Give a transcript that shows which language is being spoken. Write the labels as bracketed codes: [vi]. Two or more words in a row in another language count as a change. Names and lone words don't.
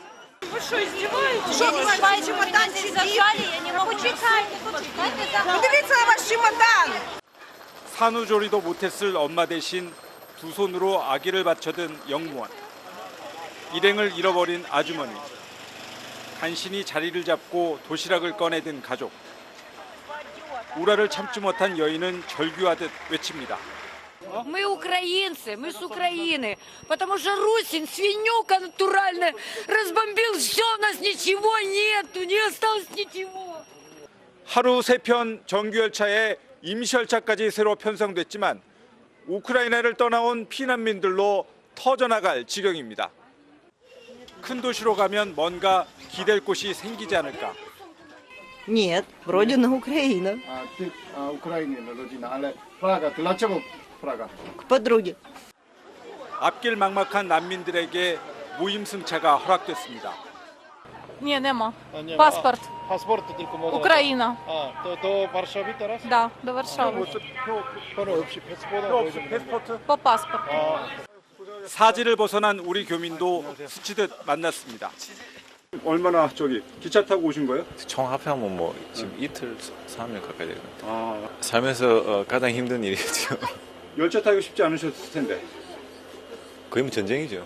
[ko] 산후조리도 못했을 엄마 대신 두 손으로 아기를 받쳐든 영무원, 일행을 잃어버린 아주머니, 간신히 자리를 잡고 도시락을 꺼내든 가족, 우라를 참지 못한 여인은 절규하듯 외칩니다. [ru] Мы украинцы, мы с Украины, потому что Русин, свинюка натуральная, разбомбил все, у нас ничего нету, не осталось ничего. [ko] 하루 3편 정규열차에 임시열차까지 새로 편성됐지만 우크라이나를 떠나온 피난민들로 터져나갈 지경입니다. 큰 도시로 가면 뭔가 기댈 곳이 생기지 않을까. [ru] Нет, родина Украина. Украина, родина. [pl] Ale Praga, dlaczego Praga? [ru] К подруге. [ko] 앞길 막막한 난민들에게 무임승차가 허락됐습니다. [uk] Ні, нема. Паспорт. [pl] Паспорт tylko można. [uk] Україна. [pl] Do Warszawy teraz? [uk] Да, до Варшави. По паспорту. [ko] 사지를 벗어난 우리 교민도 스치듯 만났습니다. 얼마나 기차 타고 오신 거예요? 총 합하면 뭐 지금 이틀, 3일 가까이 되는 것 같아요. 살면서 가장 힘든 일이죠. 열차 타기 쉽지 않으셨을 텐데. 거의 뭐 전쟁이죠.